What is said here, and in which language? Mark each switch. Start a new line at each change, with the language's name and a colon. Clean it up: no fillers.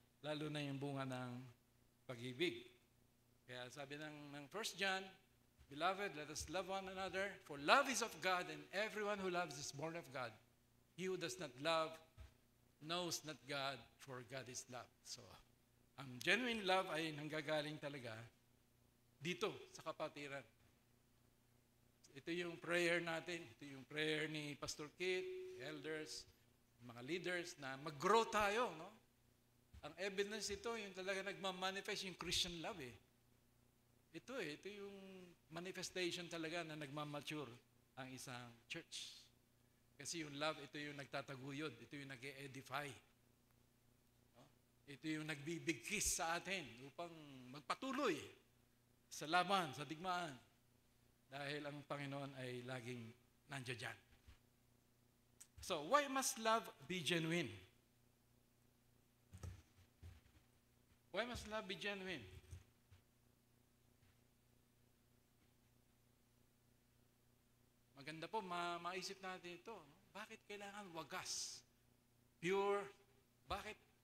Filipino: Lalo na yung bunga ng pag-ibig.
English: Kaya sabi ng 1 John, Beloved, let us love one another, for love is of God, and everyone who loves is born of God. He who does not love knows not God, for God is love.
Filipino: So, ang genuine love ay nanggagaling talaga dito sa kapatiran. Ito yung prayer natin, ito yung prayer ni Pastor Kit, elders, mga leaders, na mag-grow tayo. No? Ang evidence ito, yung talaga nagmamanifest yung Christian love Ito yung manifestation talaga na nagmamature ang isang church. Kasi yung love, ito yung nagtataguyod, ito yung nag-e-edify. No? Ito yung nagbibigkis sa atin upang magpatuloy sa laban, sa digmaan. Dahil ang Panginoon ay laging nandiyan dyan.
English: So, why must love be genuine? Why must love be genuine?
Filipino: Maganda po, maisip natin ito. No? Bakit kailangan wagas? Pure. Bakit?